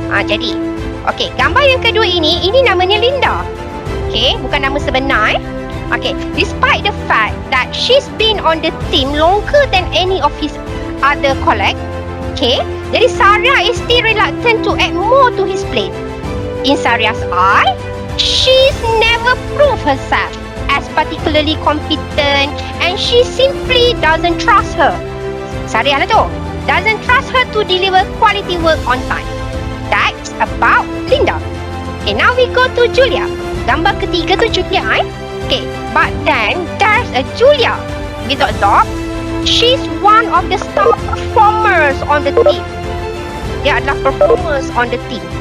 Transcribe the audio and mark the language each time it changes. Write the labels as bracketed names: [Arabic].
[Malay] Jadi, okey, gambar yang kedua ini namanya Linda. Okey, bukan nama sebenar [English] Okay, despite the fact that she's been on the team longer than any of his other colleagues, okay, [Malay] jadi [English] Saria is still reluctant to add more to his plate. In Saria's eye, she's never proved herself as particularly competent and she simply doesn't trust her. [Malay] Saria lah tu. [English] Doesn't trust her to deliver quality work on time. That's about Linda. Okay, now we go to Julia. [Malay] Gambar ketiga tu Julia [English] Okay, but then there's a Julia without dog. She's one of the star performers on the team. [Malay] Dia adalah [English] performers on the team.